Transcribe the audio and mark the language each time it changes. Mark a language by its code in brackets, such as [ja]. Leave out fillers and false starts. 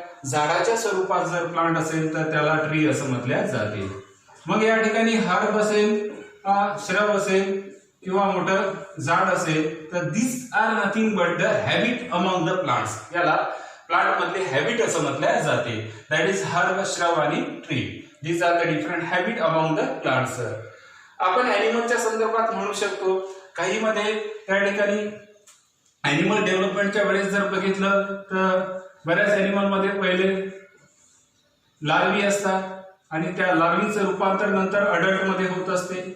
[mr] झाडाच्या स्वरूपात जर प्लांट असेल तर त्याला ट्री असं म्हटल्या जाते. मग या ठिकाणी हर्ब असेल, श्रब असेल किंवा मोठं झाड असेल तर [en] This are nothing but the habit among the plants. [mr] याला प्लांट मधले हॅबिट असं म्हटल्या जाते. दॅट इज हर्ब, श्रब आणि tree. [en] These are the different habit among the plants. [mr] आपण ॲनिमलच्या संदर्भात म्हणू शकतो काही मध्ये त्या ठिकाणी ॲनिमल डेव्हलपमेंटच्या वेळेस जर बघितलं तर बऱ्याच ॲनिमल मध्ये पहिले लार्वी असतात आणि त्या लार्वीचं रूपांतर नंतर अडल्ट मध्ये होत असते.